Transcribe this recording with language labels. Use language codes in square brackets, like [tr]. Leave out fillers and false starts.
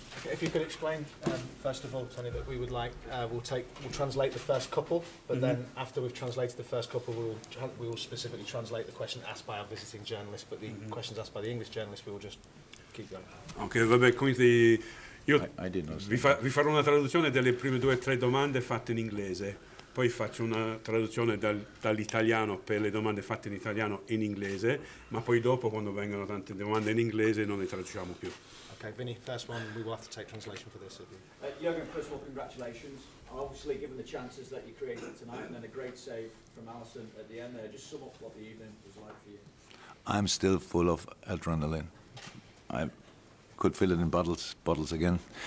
[en] If you could explain, first of all, Tony, that we would like, we'll translate the first couple, but then after we've translated the first couple, we will specifically translate the question asked by our visiting journalist, but the questions asked by the English journalist, we will just keep going. [it] Ok, vabbè, quindi io vi farò una traduzione delle prime 2 o 3 domande fatte in inglese, poi faccio una traduzione dall'italiano per le domande fatte in italiano in inglese, ma poi dopo, quando vengono tante domande in inglese, non le traduciamo più. [en] Okay, Vinny, first one, we will have to take translation for this. Jurgen, first of all, congratulations. Obviously, given the chances that you created tonight, and then a great save from Allison at the end there, just sum up what the evening was like for you. I'm still full of adrenaline. I could fill it in bottles again.